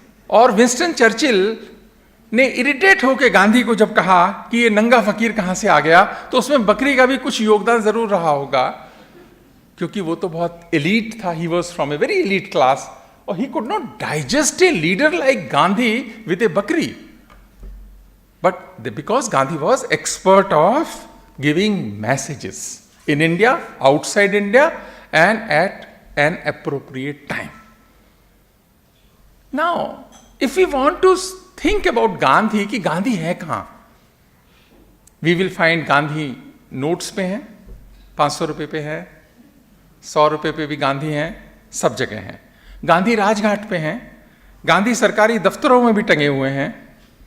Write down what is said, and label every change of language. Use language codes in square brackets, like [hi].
[hi] और Winston Churchill ने irritate होकर गांधी को जब कहा कि ये नंगा फकीर कहां से आ गया, तो उसमें बकरी का भी कुछ योगदान जरूर रहा होगा, क्योंकि वो तो बहुत एलीट था, [en] he was from a very elite class, [hi] और [en] He could not digest a leader like Gandhi with a बकरी. But because Gandhi was expert of giving messages in India, outside India, and at an appropriate time. Now, if we want to think about Gandhi, [hi] कि गांधी है कहाँ, [en] we will find [hi] Gandhi notes पे हैं, 500 रुपये पे है, 100 रुपये पे भी गांधी हैं, सब जगह हैं. गांधी राजघाट पे हैं, गांधी सरकारी दफ्तरों में भी टंगे हुए हैं.